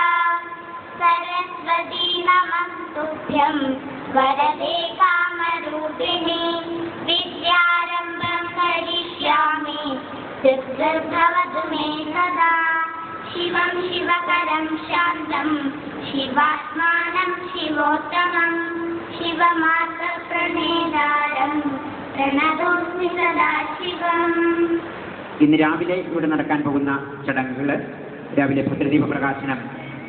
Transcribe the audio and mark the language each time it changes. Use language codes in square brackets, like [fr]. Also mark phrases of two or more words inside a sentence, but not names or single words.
[sa] सरस्वती नमस्तुभ्यं वरदे कामरूपिणि विद्यारम्भं करिष्यामि सिद्धिर्भवतु मे सदा शिवं शिवकरं शान्तं शिवात्मानं शिवोत्तमं शिवमार्गप्रणेतारं प्रणतोऽस्मि सदा शिवम्. [ml] ഇന്ന് രാവിലെ ഇവിടെ നടക്കാൻ പോകുന്ന ചടങ്ങുകൾ രാവിലെ ഭദ്രദീപ പ്രകാശനം